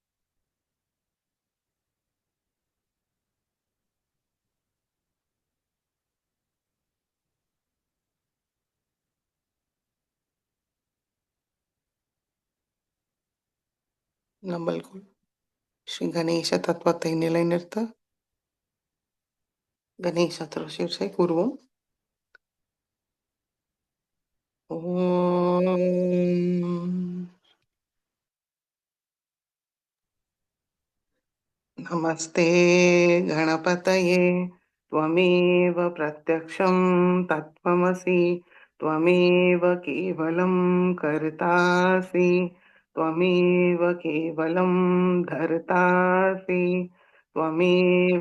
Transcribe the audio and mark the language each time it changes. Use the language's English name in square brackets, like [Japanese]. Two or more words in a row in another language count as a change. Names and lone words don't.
[Tamil] நம்மளுக்குள் ஸ்ரீ கணேச தத்துவத்தை நிலைநிறுத்த கணேச திருஷீர்ஷை கூறுவோம். [Sanskrit] ஓம் नमस्ते गणपतये त्वमेव प्रत्यक्षं तत्त्वमसि त्वमेव केवलं कर्तासि त्वमेव केवलं धर्तासि त्वमेव